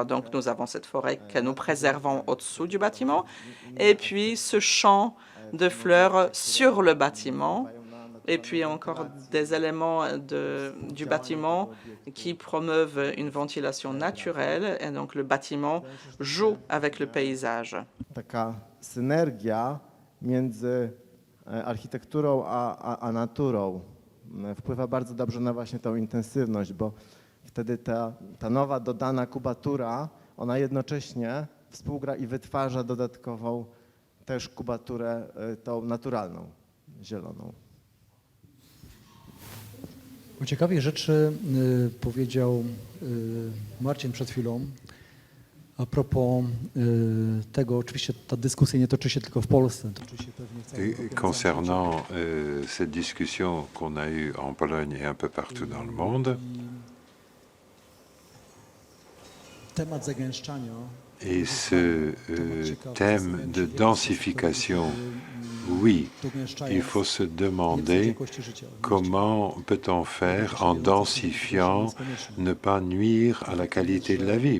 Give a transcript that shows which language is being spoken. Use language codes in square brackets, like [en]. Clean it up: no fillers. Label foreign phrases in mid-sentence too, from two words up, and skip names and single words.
[fr] Donc nous avons cette forêt que nous préservons au-dessous du bâtiment et puis ce champ de fleurs sur le bâtiment et puis encore des éléments du bâtiment qui promeuvent une ventilation naturelle et donc le bâtiment joue avec le paysage. [pl] Taka synergia między architekturą a naturą wpływa bardzo dobrze na właśnie tą intensywność, bo wtedy ta nowa dodana kubatura, ona jednocześnie współgra i wytwarza dodatkową też kubaturę tą naturalną, zieloną. O ciekawej rzeczy powiedział Marcin przed chwilą. A propos tego, oczywiście ta dyskusja nie toczy się tylko w Polsce, toczy się pewnie w całej Europie. [fr] Concernant cette discussion qu'on a eue en Pologne et un peu partout dans le monde, [pl] Temat zagęszczania. [fr] et ce thème de densification, oui, il faut se demander comment peut-on faire en densifiant, ne pas nuire à la qualité de la vie.